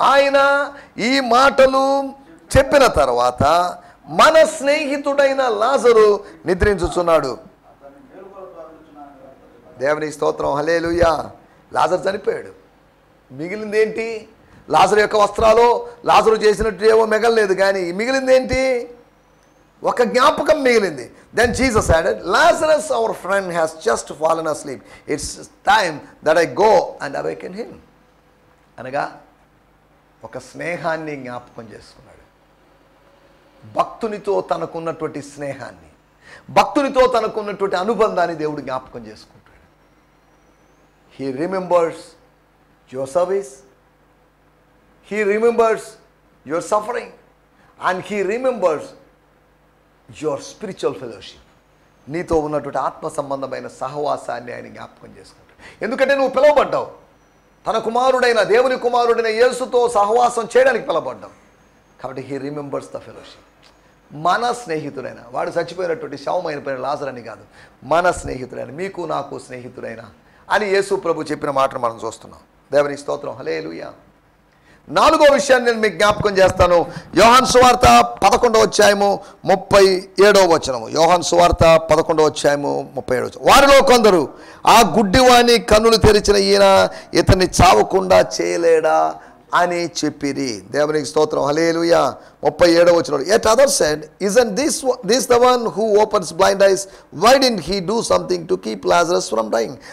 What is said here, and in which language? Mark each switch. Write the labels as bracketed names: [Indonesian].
[Telugu] ఆయన ఈ మాటలు చెప్పిన తర్వాత మన స్నేహితుడైన లాజరు నిద్రించుచున్నాడు. దేవుని స్తోత్రం. హల్లెలూయా. లాజరు చనిపోయాడు. మిగిలింది ఏంటి? లాజరు యొక్క వస్త్రాలు, లాజరు చేసినట్టు ఏమో మిగలలేదు, కానీ మిగిలింది ఏంటి? ఒక జ్ఞాపకం మిగిలింది. [English] Then Jesus added, Lazarus our friend has just fallen asleep. It's time that I go and awaken him. [Telugu] అనగా ఒక స్నేహాన్ని జ్ఞాపకం చేసుకున్నాడు. భక్తునితో తనకున్నటువంటి స్నేహాన్ని, భక్తునితో తనకున్నటువంటి అనుబంధాన్ని దేవుడు జ్ఞాపకం చేసుకుంటాడు. [English] He remembers your service. He remembers your suffering and he remembers your spiritual fellowship. [Telugu] నీతో ఉన్నటువంటి ఆత్మ సంబంధమైన సహవాసాన్ని ఆయన జ్ఞాపకం చేసుకుంటాడు. ఎందుకంటే నువ్వు పిలువబడ్డావు, తన కుమారుడైన దేవుని కుమారుడైన యేసుతో సహవాసం చేయడానికి పిలువబడ్డావు. కాబట్టి [English] He remembers the fellowship. [Telugu] మన స్నేహితుడైన, వాడు చచ్చిపోయినటువంటి శవమైన పైన లాజరని కాదు, మన స్నేహితుడైన, మీకు నాకు స్నేహితుడైన అని యేసు ప్రభు చెప్పిన మాటను మనం చూస్తున్నాం. దేవుని స్తోత్రం. హల్లెలూయా. 4వ విషయాన్ని నేను మీకు జ్ఞాపకం చేస్తాను. యోహాను సువార్త 11వ అధ్యాయము 37వ వచనము. యోహాను సువార్త 11వ అధ్యాయము 37వ వచనం. వారిలో కొందరు, ఆ గుడ్డివాని కన్నులు తెరిచిన ఈయన ఇతన్ని చావకుండా చేయలేడా అని చెప్పిరి. దేవునికి స్తోత్రం. హల్లెలూయా. 37వ వచనం. [English] Yet others said, isn't this the one who opens blind eyes? Why didn't he do something to keep Lazarus from dying?